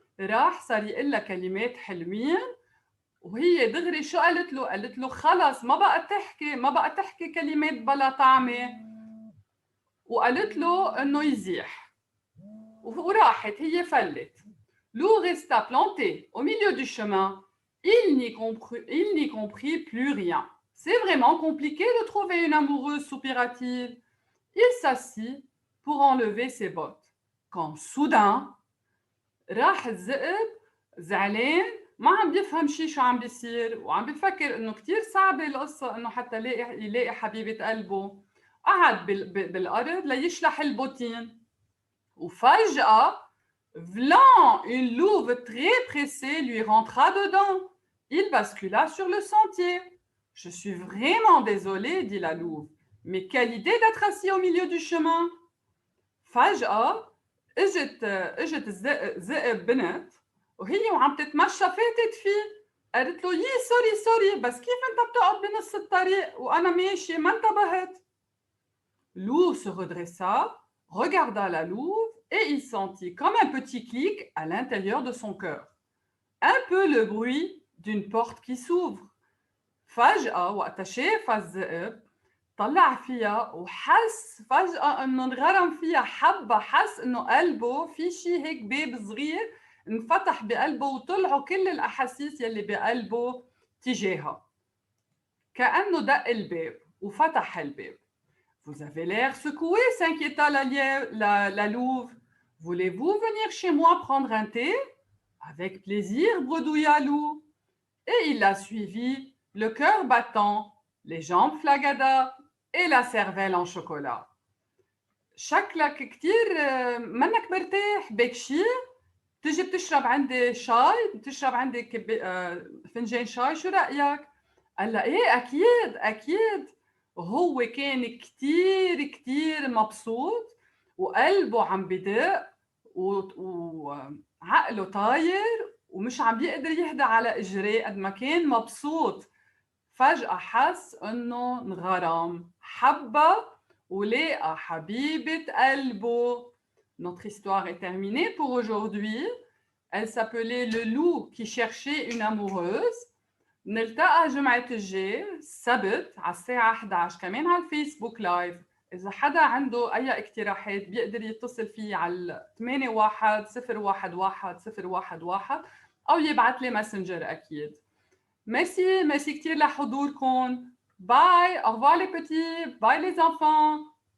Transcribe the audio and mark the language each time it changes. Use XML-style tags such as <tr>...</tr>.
<ar>راح صار يقول لها كلمات حلوين وهي دغري شو قالت له؟ قالت له خلص ما بقى تحكي كلمات بلا طعمة، وقالت له إنه يزيح وراحت هي فلت.</ar> <fr>Loup resta planté au milieu du chemin. Il n'y comprit plus rien. C'est vraiment compliqué de trouver une amoureuse, soupira-t-il. Il s'assit pour enlever ses bottes. Quand soudain,</fr> <ar>راح الذئب زعلان ما عم بيفهم شو عم بيصير، وعم بفكر انه كتير صعبة القصة انه حتى يلاقي حبيبة قلبه. قعد بالارض ليشلح البوتين، وفجأة</ar> <fr>vlan, une louve très pressée lui rentra dedans. Il bascula sur le sentier. Je suis vraiment désolée, dit la louve, mais quelle idée d'être assis au milieu du chemin.</fr> <ar>فجأة اجت ذئب بنت وهي وعم تتمشى فاتت فيه، قالت له يي سوري بس كيف انت بتقعد بنص الطريق وانا ماشي ما انتبهت.</ar> <fr>Loup se redressa, regarda la louve et il sentit comme un petit clic à l'intérieur de son cœur. Un peu le bruit d'une porte qui s'ouvre.</fr> <ar>فجأة وقت شاف الذئب طلع فيها وحس فجأة انه انغرم فيها حبة، حس انه قلبه في شيء هيك باب صغير انفتح بقلبه وطلعوا كل الأحاسيس يلي بقلبه تجاهها. كأنه دق الباب وفتح الباب.</ar> <fr>Vous avez l'air secoué, s'inquiéta la louve. Voulez-vous venir chez moi prendre un thé? Avec plaisir, bredouilla Loup. Et il la suivit, le cœur battant, les jambes flagada et la cervelle en chocolat.</fr> <ar>شكلك كتير منك مرتاح بكشي، تجي بتشرب عندي شاي، بتشرب عندي فنجان شاي، شو رأيك؟ قال لها ايه اكيد. وهو كان كتير مبسوط وقلبه عم بدق وعقله طاير ومش عم بيقدر يهدى على اجريه قد ما كان مبسوط. فجأة حس انه انغرم، حبها ولقى حبيبة قلبه.</ar> <fr>Notre histoire est terminée pour aujourd'hui. Elle s'appelait Le loup qui cherchait une amoureuse.</fr> <ar>نلتقى جمعة الجاي السبت على الساعة 11 كمان على الفيسبوك لايف. إذا حدا عنده أي اقتراحات بيقدر يتصل فيه على 810111 أو يبعث لي ماسنجر أكيد. ميرسي كتير لحضوركم. باي،</ar> <fr>au revoir les petits,</fr> <ar>باي</ar> <fr>les enfants.</fr>